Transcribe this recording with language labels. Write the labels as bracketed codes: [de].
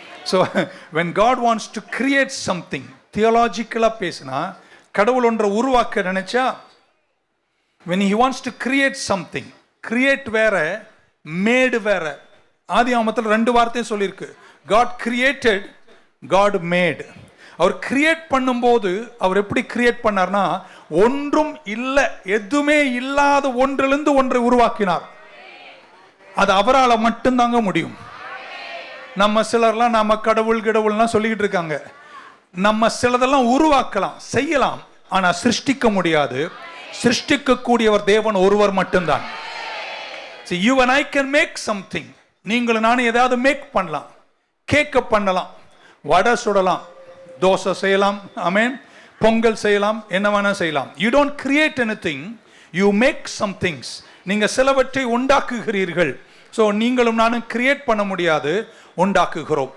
[en] so when God wants to create something, [ta] தியாலஜிக்கலாக பேசினா, கடவுள் ஒன்றை உருவாக்க நினைச்சா, [en] when he wants to create something, create வேற, made வேற. [ta] ஆதியாகமத்தில் 2 வார்த்தையும் சொல்லியிருக்கு. [en] God created, God made. [ta] அவர் கிரியேட் பண்ணும்போது அவர் எப்படி கிரியேட் பண்ணார்னா, ஒன்றும் இல்லை, எதுவுமே இல்லாத ஒன்றிலிருந்து ஒன்றை உருவாக்கினார். அது அவரால் மட்டும்தாங்க முடியும். நம்ம சிலர்லாம் நம்ம கடவுள்லாம் சொல்லிக்கிட்டு இருக்காங்க. நம்ம சிலதெல்லாம் உருவாக்கலாம், செய்யலாம், ஆனால் சிருஷ்டிக்க முடியாது. சிருஷ்டிக்கக்கூடியவர் தேவன் ஒருவர் மட்டும்தான். [en] You and I can make something. [ta] நீங்களும் நானும் ஏதாவது மேக் பண்ணலாம். கேக்க பண்ணலாம், வடை சுடலாம், தோசை செய்யலாம், ஆமென், பொங்கல் செய்யலாம், என்ன வேணா செய்யலாம். [en] You don't create anything, you make some things. [ta] நீங்க சிலவற்றை உண்டாக்குகிறீர்கள். ஸோ நீங்களும் நானும் கிரியேட் பண்ண முடியாது, உண்டாக்குகிறோம்.